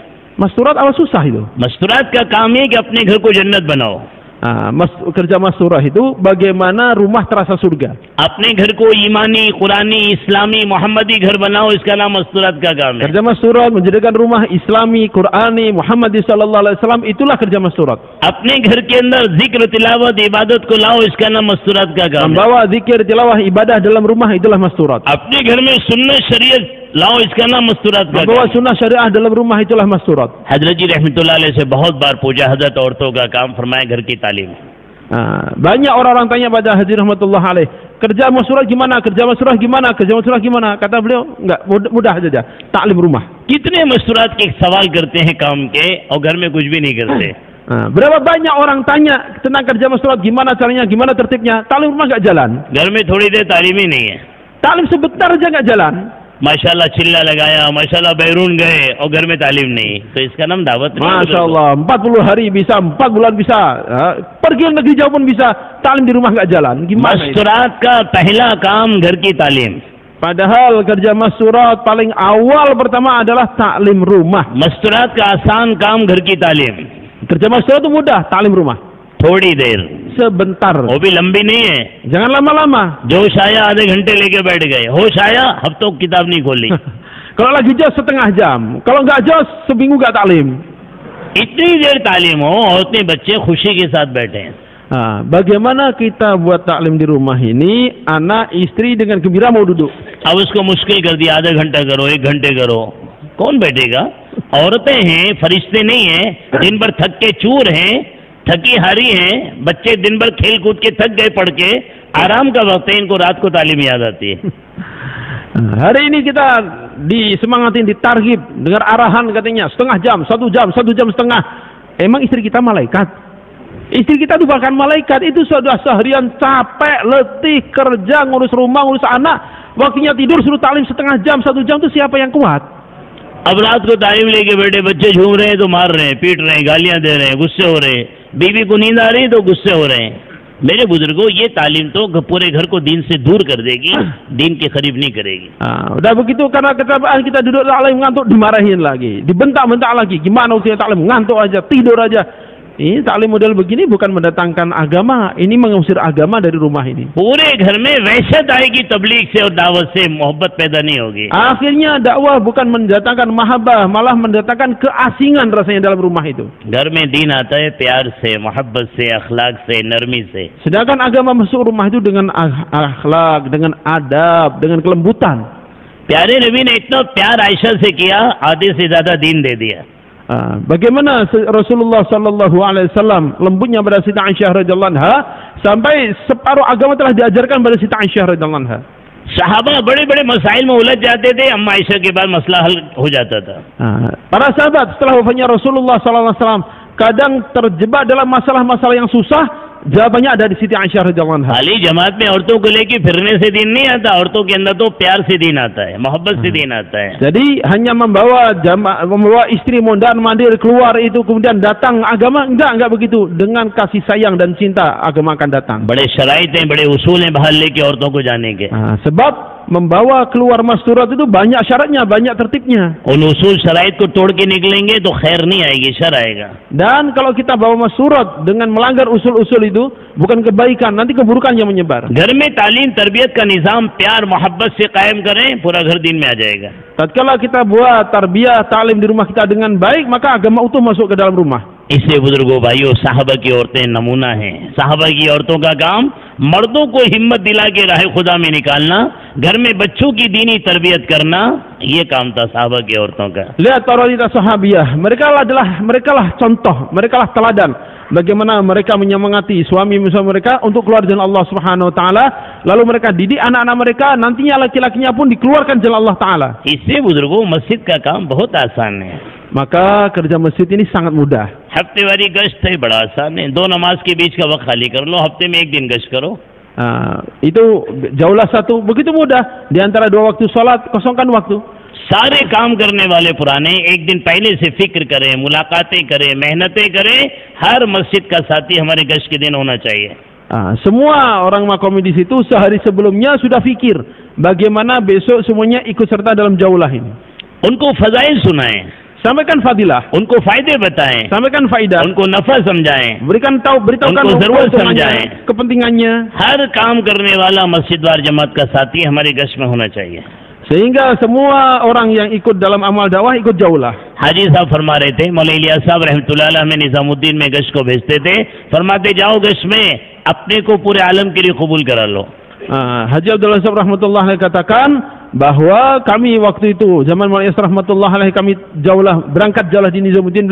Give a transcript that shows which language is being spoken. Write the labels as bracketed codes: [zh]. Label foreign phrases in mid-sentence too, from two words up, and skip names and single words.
[id] Masturat apa susah itu? [hi] मस्तूरात का काम है कि अपने घर को जन्नत बनाओ. [id] kerja masturah itu bagaimana rumah terasa surga. [hi] अपने घर को ईमानी, कुरानी, इस्लामी, मोहम्मदी घर बनाओ, इसका नाम मस्तूरात का काम है। [id] Kerja masturah menjadikan rumah Islami, Qurani, Muhammadi [ar] صلى الله عليه وسلم, [id] itulah kerja masturat. [hi] अपने घर के अंदर जिक्र, तिलावत, इबादत को लाओ, इसका नाम मस्तूरात का काम है। [id] Membawa zikir, tilawah, ibadah dalam rumah, itulah masturat. [hi] अपने घर में सुन्नत शरीयत लाओ, इसका नाम मस्तूरात का [id] Membawa [hi] काम है। [id] sunnah syariah dalam rumah, itulah masturat. [hi] हजरत जी [ar] رحمة الله عليه [hi] से बहुत बार पूछा, हजरत औरतों का काम फरमाए घर की तालीम। [id] Banyak orang-orang tanya pada Haji [ar] رحمة الله عليه, [id] kerja masturat gimana, kerja masturat gimana, kerja masturat gimana? Kata beliau, enggak, mudah saja, taklim rumah. [hi] कितने मस्तूरात के सवाल करते हैं काम के और घर में कुछ भी नहीं करते। [id] Berapa banyak orang tanya tentang kerja masturat, gimana caranya, gimana tertibnya, taklim rumah enggak jalan. [hi] घर में थोड़ी देर तालीम ही नहीं है। [id] Taklim sebentar aja enggak jalan. [hi] माशाल्लाह चिल्ला लगाया, माशाल्लाह बैरून गए और घर में तालीम नहीं, तो इसका नाम दावत नहीं। [ar] ما شاء الله, [id] 40 hari bisa, 4 bulan bisa, pergi negeri jauh pun bisa, taklim di rumah enggak jalan. Gimana? [hi] मस्तूरात का पहला काम घर की तालीम। [id] Padahal kerja masturat paling awal pertama adalah taklim rumah. [hi] मस्तूरात का आसान काम घर की तालीम। [id] Kerja masturat itu mudah, taklim rumah. [hi] थोड़ी देर, [id] Sebentar. [hi] वो भी लंबी नहीं है। [id] Jangan lama-lama. [hi] जोश आया आधे घंटे लेके बैठ गए, होश आया हफ्तों किताब नहीं खोली। [id] Kalau lagi jos setengah jam, kalau nggak jos seminggu nggak taklim. [hi] इतनी देर तालीम हो, औरतें बच्चे खुशी के साथ बैठे हैं। [id] Bagaimana kita buat taklim di rumah ini, anak istri dengan gembira mau duduk. [hi] अब उसको मुश्किल कर दिया, आधा घंटा करो, 1 घंटे करो, कौन बैठेगा? औरतें हैं, फरिश्ते नहीं हैं, दिन भर थक के चूर हैं, थकी हारी हैं, बच्चे दिन भर खेल कूद के थक गए पढ़ के, आराम का वक्त है, इनको रात को तालीम याद आती है। [id] Hari ini kita disemangatin, ditargib, dengar arahan katanya setengah jam, 1 jam, 1 jam setengah. Emang istri kita malaikat? Istri kita itu bahkan malaikat, itu sudah seharian capek, letih, kerja, ngurus rumah, ngurus anak, waktunya tidur suruh taklim setengah jam, 1 jam, itu siapa yang kuat? [hi] अब रात को तालीम लेके बैठे, बच्चे झूम रहे हैं तो मार रहे हैं, पीट रहे हैं, गालियां दे रहे हैं, गुस्से हो रहे हैं, बीवी को नींद आ रही है तो गुस्से हो रहे हैं। मेरे बुजुर्गों, ये तालीम तो पूरे घर को दीन से दूर कर देगी, दीन के करीब नहीं करेगी। [id] Udah begitu karena ketabaan kita duduk taklim ngantuk, dimarahin lagi, dibentak-bentak lagi. Gimana usia taklim, ngantuk aja, tidur aja. Ini taklim model begini bukan mendatangkan agama, ini mengusir agama dari rumah ini. [hi] पूरे घर में वहशत आएगी तबलीग से और दावत से, मोहब्बत पैदा नहीं होगी। [id] Akhirnya dakwah bukan mendatangkan mahabbah, malah mendatangkan keasingan rasanya dalam rumah itu. [hi] घर में दीन आता है प्यार से, मोहब्बत से, अखलाक से, नरमी से। [id] Sedangkan agama masuk rumah itu dengan akhlak, dengan adab, dengan kelembutan. [hi] प्यारे नबी ने इतना प्यार आयशा से किया, आधे से ज्यादा दीन दे दिया। [id] Bagaimana Rasulullah [ar] صلى الله عليه وسلم [id] lembutnya pada Siti Aisyah [ar] رضي الله عنها [id] sampai separuh agama telah diajarkan pada Siti Aisyah [ar] رضي الله عنها. [hi] सहाबा बड़े बड़े मसाइल में उलझ जाते थे, अम्मा आयशा के बाद मसला हल हो जाता था। [id] Para sahabat setelah wafatnya Rasulullah [ar] صلى الله عليه وسلم [id] kadang terjebak dalam masalah-masalah yang susah, jawabannya ada di Siti Aisyah [ar] رضي الله عنها. [hi] खाली जमात में औरतों को लेके फिरने से दीन नहीं आता, औरतों के अंदर तो प्यार से दीन आता है, मोहब्बत से दीन आता है। [id] Jadi hanya membawa istri mondar mandir keluar itu kemudian datang agama, enggak begitu. Dengan kasih sayang dan cinta agama akan datang. [hi] बड़े शराइत हैं, बड़े उसूल हैं बाहर लेके औरतों को जाने के। [id] Sebab membawa keluar masturat itu banyak syaratnya, banyak tertibnya. [hi] उन उसूल शराइत को तोड़ के निकलेंगे तो खैर नहीं आएगी, शर आएगा। [id] Dan kalau kita bawa masturat dengan melanggar usul-usul itu, bukan kebaikan, nanti keburukan yang menyebar. [hi] घर में तालीम तरबियत का निज़ाम प्यार मोहब्बत से कायम करें, पूरा घर दिन में आ जाएगा। [id] Tatkala kita buat tarbiyah, taklim di rumah kita dengan baik, maka agama utuh masuk ke dalam rumah. [hi] इसलिए बुजुर्गों भाइयों, साहबा की औरतें नमूना हैं। साहबा की औरतों का काम मर्दों को हिम्मत दिला के राह खुदा में निकालना, घर में बच्चों की दीनी तरबियत करना, ये काम था साहबा की औरतों का। [id] Lihat para wanita sahabiyah, mereka lah contoh, mereka lah teladan bagaimana mereka menyemangati suami mereka untuk keluar jalan Allah [ar] سبحانه وتعالى, [id] lalu mereka didik anak-anak mereka, nantinya laki-lakinya pun dikeluarkan jalan Allah taala. [hi] इससे बुजुर्गों मस्जिद का काम बहुत आसान है। [id] Maka kerja masjid ini sangat mudah. [hi] हफ्तेवारी गश्त है, बड़ा आसान है। 2 नमाज के बीच का वक्त खाली कर लो, हफ्ते में 1 दिन गश्त करो। [id] Itu jauhlah satu, begitu mudah. Di antara 2 waktu salat, kosongkan waktu. [hi] सारे काम करने वाले पुराने एक दिन पहले से फिक्र करें, मुलाकातें करें, मेहनतें करें। हर मस्जिद का साथी हमारे गश्त के दिन होना चाहिए। [id] Semua orang makomi di situ sehari sebelumnya sudah fikir bagaimana besok semuanya ikut serta dalam jaulah ini. [hi] उनको फजाइल सुनाएं, [id] Sampaikan fadilah, [hi] उनको फायदे बताएं, [id] sampaikan faidah, [hi] उनको नफा समझाएं, [id] beritahukan [hi] उनको जरूरत [id] keuntungannya, [hi] समझाएं। [id] kepentingannya, [hi] हर काम करने वाला मस्जिद वार जमात का साथी हमारे गश्त में होना चाहिए। [id] sehingga semua orang yang ikut dalam amal dakwah ikut jaulah. [hi] हाजी साहब फरमा रहे थे, मौलाना इलियास साहब [ar] رحمة الله عليه [hi] में निजामुद्दीन में गश्त को भेजते थे, फरमाते जाओ गश्त में अपने को पूरे आलम के लिए कबूल करा लो। [id] Haji Abdullah Sahab [ar] رحمة الله عليه [id] katakan bahwa kami waktu itu zaman Maulana Yasir [ar] رحمة الله عليه [id] kami berangkat jaulah di Nizamuddin.